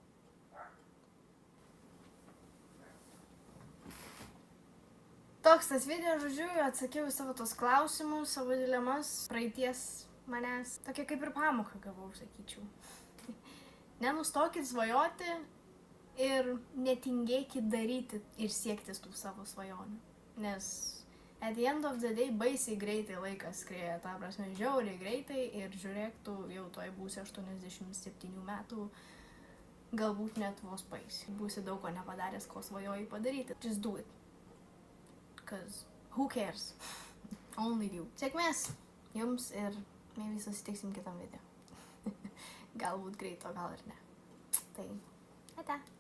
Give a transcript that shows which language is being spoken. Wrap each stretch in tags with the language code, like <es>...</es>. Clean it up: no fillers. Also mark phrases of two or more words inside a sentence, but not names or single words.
<lt>Toks tas video, žodžiu, atsakiau į savo tos klausimus, savo dilemas, praeities manęs. Tokia kaip ir pamoką gavau, sakyčiau. Nenustokit svajoti ir netingėkit daryti ir siektis tų savo svajonių. Nes</lt> <en>at the end of the day</en> <lt>baisiai greitai laikas skrieja, ta prasme, žiauriai greitai ir žiūrėk, tu jau toj būsi 87 metų, galbūt net vos paisi. Būsi daug ko nepadaręs, ko svajoji padaryti.</lt> <en>Just do it. Cause who cares? Only you.</en> <lt>Sėkmės jums ir mes susitiksim kitam video. Galbūt greito, gal ir ne. Tai, ate.</lt>